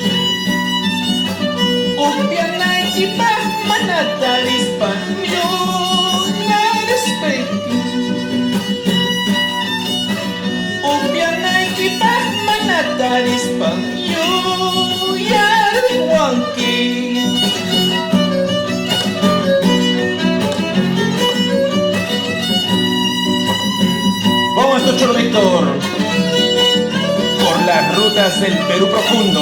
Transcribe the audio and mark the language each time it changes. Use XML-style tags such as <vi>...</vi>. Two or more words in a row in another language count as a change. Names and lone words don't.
<qu>Upianaykipaq mana tarispan yuqnarispanki. Upianaykipaq mana tarispan yuyariwanki.</qu> <es>Vamos, maestro Cholo Víctor, por las rutas del Perú profundo.</es>